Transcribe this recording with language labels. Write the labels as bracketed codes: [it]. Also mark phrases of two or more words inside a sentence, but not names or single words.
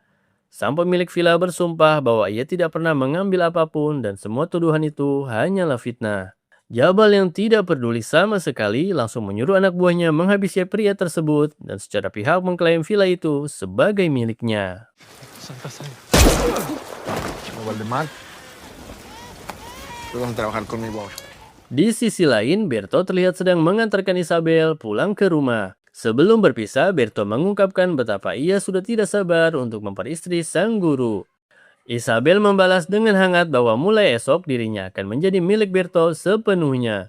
[id] Sang pemilik villa bersumpah bahwa ia tidak pernah mengambil apapun dan semua tuduhan itu hanyalah fitnah. Jabal yang tidak peduli sama sekali langsung menyuruh anak buahnya menghabisi pria tersebut dan secara pihak mengklaim villa itu sebagai miliknya. [es] Valdemar, tú vas a trabajar conmigo ahora. [id] Di sisi lain, Berto terlihat sedang mengantarkan Isabel pulang ke rumah. Sebelum berpisah, Berto mengungkapkan betapa ia sudah tidak sabar untuk memperistri sang guru. Isabel membalas dengan hangat bahwa mulai esok dirinya akan menjadi milik Berto sepenuhnya.